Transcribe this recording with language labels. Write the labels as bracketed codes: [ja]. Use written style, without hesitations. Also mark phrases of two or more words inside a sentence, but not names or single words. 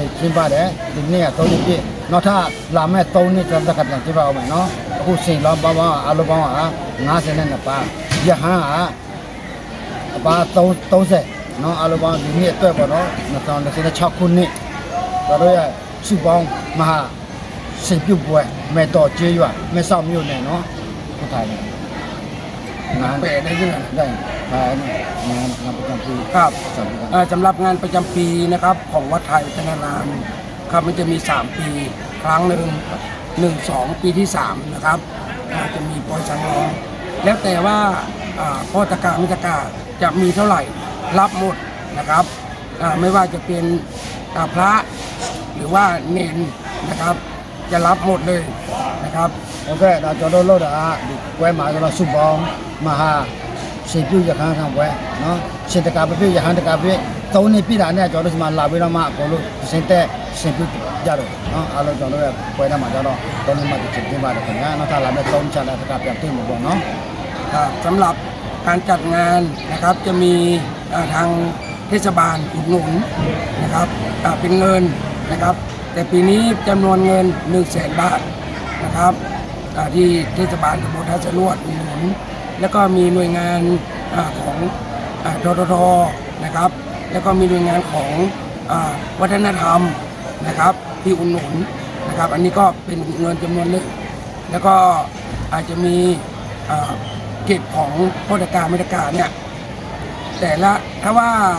[my] ကျင်းပတယ်ဒီနေ့က3နှစ်ပြည့်နောက်ထပ်လာမဲ့3နှစ်ကျော်သက်ကပြန်ကျင်းပအောင်မယ်เนาะအခုရှင်လောင်းပေါင်းအားလုံးပေါင်း52ပါးရဟန်းကအပါ 30เนาะအားလုံးပေါင်းဒီနေ့အတွက်ပေါ့เนาะ 2026ခုနှစ်ကျွန်တော်ရဲ့စုပေါင်းမဟာရှင်ပြုတ်ပွဲမဲ့တော်ကျေးရွာမဲ့ဆောက်မြို့နယ်เนาะဟုတ်တယ် [th] งานได้ยังได้งานประจำปี ครับสำหรับงานประจำปีนะครับของวัดไทยพัฒนารามครับมันจะมี3ปีครั้งหนึ่ง1 2ปีที่3นะครับจะมีปอยสังร้องแล้วแต่ว่าพ่อตะกามิตะกาจะมีเท่าไหร่รับหมดนะครับไม่ว่าจะเป็นพระหรือว่าเนนนะครับจะรับหมดเลยนะครับ [my] โอเคဒါကျွန်တော်လို့တာဒီပွဲမှာကျွန်တော်စုပေါင်းမဟာရှင်ပြုရခန်းခံပွဲเนาะရှင်တကာပြည့်ရဟန်းတကာပြည့်3နှစ်ပြည့်တာနဲ့ကျွန်တော်တို့ဒီမှာလာပြီးတော့မှအကုန်လုံးရှင်တက်ရှင်ပြုကြတော့เนาะအားလုံးကျွန်တော်တို့ရဲ့ပွဲထဲမှာကျတော့3နှစ်မှတစ်ချိန်ပြင်ပါတယ်ခင်ဗျာနောက်ထပ်လာမယ့်3ချက်လည်းတကာပြန်တင်မှာပေါ့เนาะ [th] สำหรับการจัดงานนะครับจะมีทางเทศบาลอุดหนุนนะครับเป็นเงินนะครับแต่ปีนี้จำนวนเงิน 100,000 บาทนะครับที่เทศบาลตำบลท่าสะลวดอุดหนุนแล้วก็มีหน่วยงานของทททนะครับแล้วก็มีหน่วยงานของวัฒนธรรมนะครับที่อุดหนุนนะครับอันนี้ก็เป็นเงินจำนวนหนึ่งแล้วก็อาจจะมีเก็บของโภชนาการเนี่ยแต่ละถ้าว่า